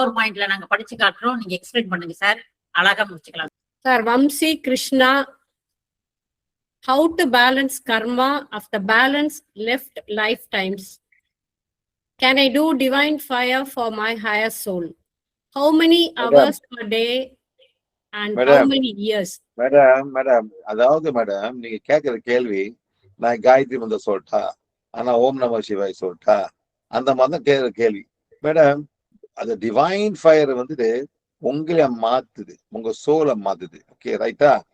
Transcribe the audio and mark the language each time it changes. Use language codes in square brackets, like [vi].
[ta] ஒரு பாயிண்ட்ல நாங்க படிச்சு காட்டுறோம், நீங்க எக்ஸ்பிளைன் பண்ணுங்க சார். அழகா முடிச்சுக்கலாம் sir. [en] Vamsi Krishna, how to balance karma of the balanced left lifetimes? Can I do divine fire for my higher soul? How many hours per day and how many years? [ta] Madam அதாவது madam நீங்க கேட்கிற கேள்வி நான் காயத்ரி மந்திரம் சொல்லட்டா, ஆனா ஓம் நம சிவாய் சொல்லட்டா, அந்த மாதிரி தான் கேட்கிற கேள்வி மேடம். அது டிவைன் ஃபயர் வந்துட்டு உங்களை மாத்துது, உங்க சோலை மாத்துது. ஓகே ரைட்டா?